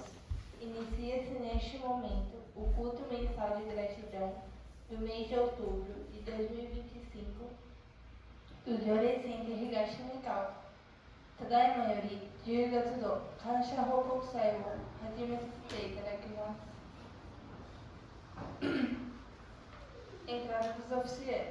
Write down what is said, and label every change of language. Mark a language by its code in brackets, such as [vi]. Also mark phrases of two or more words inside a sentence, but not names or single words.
[pt] Inicia-se neste momento o culto mensal de gratidão do mês de outubro de 2025 do Jore Center Higashi Mikao. [ja] ただいまより10月度感謝報告祭を始めさせていただきます。 [pt] Entrada dos oficiais.